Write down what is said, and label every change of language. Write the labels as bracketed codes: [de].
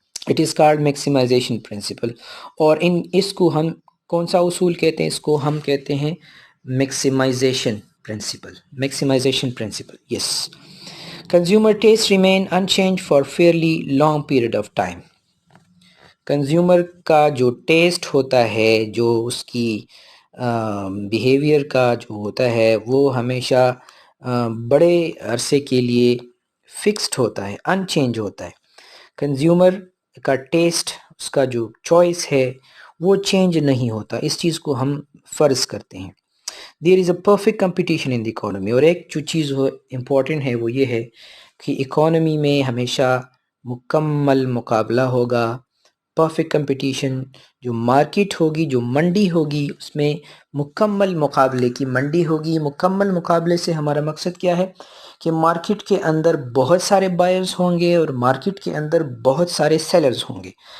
[en] It is called maximization principle. [ur] اور اس کو ہم کون سا اصول کہتے ہیں؟ اس کو ہم کہتے ہیں maximisation principal. [en] Maximization principle, yes. Consumer taste remain unchanged for fairly long period of time. [ur] Consumer کا جو ٹیسٹ ہوتا ہے، جو اس کی بیہیویئر کا جو ہوتا ہے، وہ ہمیشہ بڑے عرصے کے لیے فکسڈ ہوتا ہے، ان چینج ہوتا ہے. کنزیومر کا ٹیسٹ، اس کا جو چوائس ہے وہ چینج نہیں ہوتا. اس چیز کو ہم فرض کرتے ہیں. [en] There is a perfect competition in the economy. [ur] اور ایک جو چیز امپورٹنٹ ہے وہ یہ ہے کہ اکانومی میں ہمیشہ مکمل مقابلہ ہوگا، پرفیکٹ کمپٹیشن. جو مارکیٹ ہوگی، جو منڈی ہوگی، اس میں مکمل مقابلے کی منڈی ہوگی. مکمل مقابلے سے ہمارا مقصد کیا ہے؟ کہ مارکیٹ کے اندر بہت سارے بائرز ہوں گے اور مارکیٹ کے اندر بہت سارے سیلرز ہوں گے.